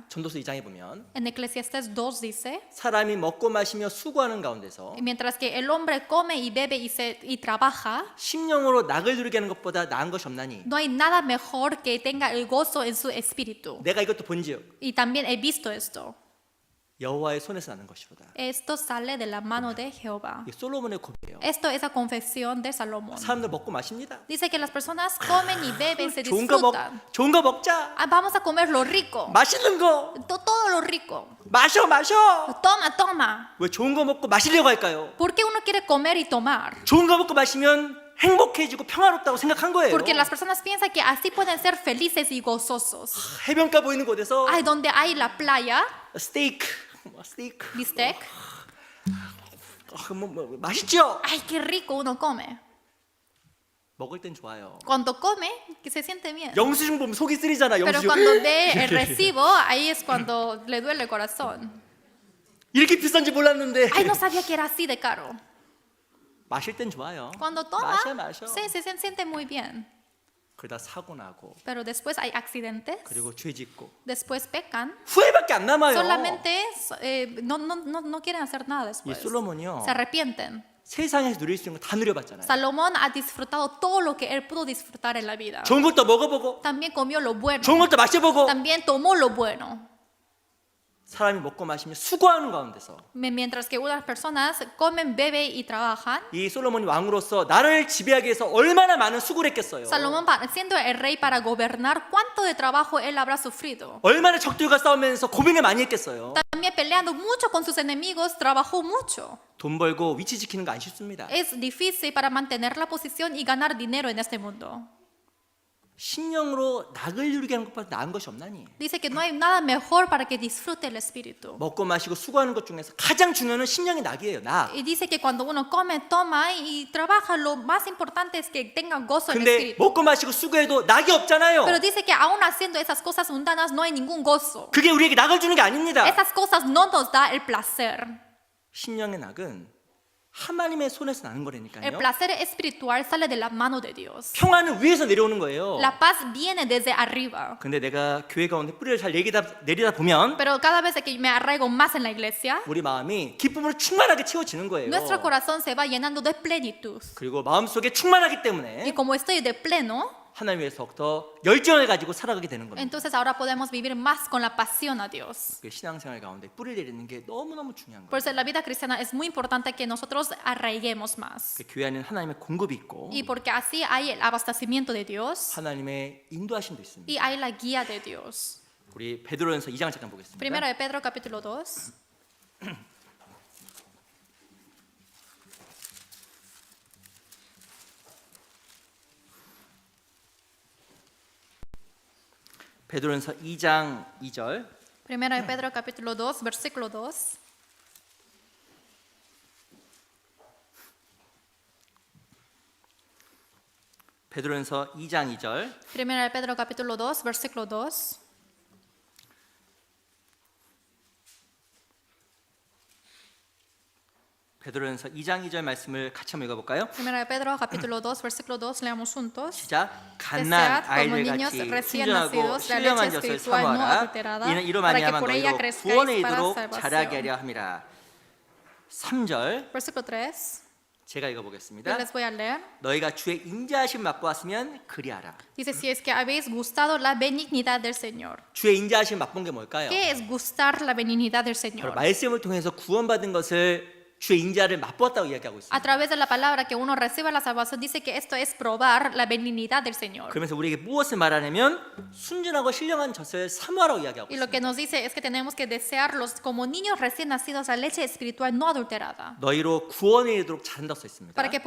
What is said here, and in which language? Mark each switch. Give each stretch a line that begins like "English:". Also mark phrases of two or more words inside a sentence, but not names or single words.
Korean: 전도서 2장에 보면
Spanish: En Eclesiastés 2 dice,
Korean: 사람이 먹고 마시며 수고하는 가운데서
Spanish: mientras que el hombre come y bebe y trabaja,
Korean: 심령으로 낙을 누리게 하는 것보다 나은 것이 없나니.
Spanish: no hay nada mejor que tenga el gozo en su espíritu.
Korean: 내가 이것도 본지요
Spanish: Y también he visto esto.
Korean: 여호와의 손에서 나는 것이보다.
Spanish: Esto sale de la mano de Jehová.
Korean: 이게 솔로몬의 고백이에요.
Spanish: Esto es la confesión de Salomón.
Korean: 사람들 먹고 마십니다.
Spanish: Dice que las personas comen y beben, se
Korean: 좋은 거
Spanish: disfrutan.
Korean: 좋은 거 먹자.
Spanish: Ah, vamos a comer lo rico.
Korean: 맛있는 거
Spanish: Todo lo rico.
Korean: 마셔.
Spanish: Toma, toma.
Korean: 왜 좋은 거 먹고 마시려고 할까요?
Spanish: ¿Por qué uno quiere comer y tomar?
Korean: 좋은 거 먹고 마시면 행복해지고 평화롭다고 생각한 거예요.
Spanish: Porque las personas piensan que así pueden ser felices y gozosos.
Korean: 해변가 보이는 곳에서
Spanish: Ay, donde hay la playa,
Korean: 스테이크
Spanish: bistec.
Korean: 맛있죠?
Spanish: Ay, qué rico uno come.
Korean: 먹을 땐 좋아요.
Spanish: Cuando come, que se siente bien.
Korean: 영수증 보면 속이 쓰리잖아.
Spanish: Pero
Korean: 영수증.
Spanish: cuando ve el recibo, ahí es cuando le duele el corazón.
Korean: 이렇게 비싼지 몰랐는데.
Spanish: Ay, no sabía que era así de caro.
Korean: 마실 땐 좋아요.
Spanish: Cuando toma,
Korean: 마셔.
Spanish: sí, se siente muy bien.
Korean: 그러다 사고 나고
Spanish: Pero después hay accidentes,
Korean: 그리고 죄 짓고
Spanish: después pecan,
Korean: 후회밖에 안 남아요.
Spanish: solamente no quieren hacer nada
Korean: 이
Spanish: después.
Korean: 솔로몬이요.
Spanish: Se arrepienten.
Korean: 세상에서 누릴 수 있는 거 다 누려봤잖아요.
Spanish: Salomón ha disfrutado todo lo que él pudo disfrutar en la vida.
Korean: 좋은 것도 먹어보고
Spanish: También comió lo bueno.
Korean: 좋은 것도 마셔보고
Spanish: También tomó lo bueno.
Korean: 사람이 먹고 마시며 수고하는 가운데서
Spanish: Mientras que unas personas comen, beben y trabajan,
Korean: 이 솔로몬이 왕으로서 나를 지배하기 위해서 얼마나 많은 수고를 했겠어요.
Spanish: Salomón, siendo el rey para gobernar, ¿cuánto de trabajo él habrá sufrido?
Korean: 얼마나 적들과 싸우면서 고민을 많이 했겠어요.
Spanish: También peleando mucho con sus enemigos, trabajó mucho.
Korean: 돈 벌고 위치 지키는 거 안 쉽습니다.
Spanish: Es difícil para mantener la posición y ganar dinero en este mundo.
Korean: 심령으로 낙을 누리게 하는 것보다 나은 것이 없나니.
Spanish: Dice que no hay nada mejor para que disfrute el espíritu.
Korean: 먹고 마시고 수고하는 것 중에서 가장 중요한 건 심령의 낙이에요. 낙.
Spanish: Y dice que cuando uno come, toma y trabaja, lo más importante es que tenga gozo en el
Korean: 근데
Spanish: espíritu.
Korean: 먹고 마시고 수고해도 낙이 없잖아요.
Spanish: Pero dice que aún haciendo esas cosas mundanas no hay ningún gozo.
Korean: 그게 우리에게 낙을 주는 게 아닙니다.
Spanish: Esas cosas no nos da el placer.
Korean: 심령의 낙은 하나님의 손에서 나는
Spanish: El
Korean: 거라니까요.
Spanish: placer espiritual sale de la mano de Dios.
Korean: 평화는 위에서 내려오는 거예요.
Spanish: La paz viene desde arriba.
Korean: 근데 내가 교회 가운데 뿌리를 잘 내리다 보면
Spanish: Pero cada vez que me arraigo más en la iglesia,
Korean: 우리 마음이 기쁨으로 충만하게 채워지는 거예요.
Spanish: nuestro corazón se va llenando de plenitud.
Korean: 그리고 마음속에 충만하기
Spanish: Y
Korean: 때문에
Spanish: como estoy de pleno,
Korean: 하나님 위해서 더욱더 열정을 가지고 살아가게 되는 겁니다.
Spanish: entonces ahora podemos vivir más con la pasión a Dios.
Korean: 그 신앙생활 가운데 뿌리를 내리는 게 너무너무 중요한 거예요.
Spanish: Por eso en la vida cristiana es muy importante que nosotros arraiguemos más.
Korean: 그 교회 안에는 하나님의 공급이 있고
Spanish: Y porque así hay el abastecimiento de Dios
Korean: 하나님의 인도하심도 있습니다.
Spanish: y hay la guía de Dios.
Korean: 우리 베드로전서 2장 잠깐 보겠습니다.
Spanish: Primero de Pedro capítulo 2.
Korean: 베드로전서 2장 2절.
Spanish: Primero de Pedro capítulo 2, versículo 2.
Korean: 베드로전서 2장 2절.
Spanish: Primero de Pedro capítulo 2, versículo 2.
Korean: 베드로전서 2장 2절 말씀을 같이 한번 읽어볼까요?
Spanish: Primero de Pedro capítulo 2, versículo 2, leamos juntos.
Korean: 시작. 갓난
Spanish: Desead como
Korean: 아이들
Spanish: niños
Korean: 같이
Spanish: recién
Korean: 순전하고
Spanish: nacidos la
Korean: 신령한
Spanish: leche
Korean: 젖을
Spanish: espiritual no
Korean: 사모하라.
Spanish: adulterada,
Korean: 이는 이로
Spanish: para que
Korean: 말미암아
Spanish: por ella
Korean: 너희로
Spanish: crezcáis
Korean: 구원에
Spanish: para
Korean: 이르도록
Spanish: salvación.
Korean: 자라게 하려 함이라. 3절
Spanish: Versículo 3.
Korean: 제가
Spanish: Yo
Korean: 읽어보겠습니다.
Spanish: les voy a leer.
Korean: 너희가 주의 인자하심 맛보았으면 그리하라.
Spanish: Dice, si es que habéis gustado la benignidad del Señor.
Korean: 주의 인자하심 맛본 게 뭘까요?
Spanish: ¿Qué es gustar la benignidad del
Korean: 바로
Spanish: Señor?
Korean: 말씀을 통해서 구원받은 것을 주의 인자를 맛보았다고 이야기하고
Spanish: A
Korean: 있습니다.
Spanish: través de la palabra que uno recibe la salvación, dice que esto es probar la benignidad del Señor.
Korean: 그러면서 우리에게 무엇을 말하냐면 순전하고 신령한 젖을 사모하라고 이야기하고
Spanish: Y lo
Korean: 있습니다.
Spanish: que nos dice es que tenemos que desearlos como niños recién nacidos a leche espiritual no adulterada,
Korean: 너희로 구원에 이르도록 자란다고 써 있습니다.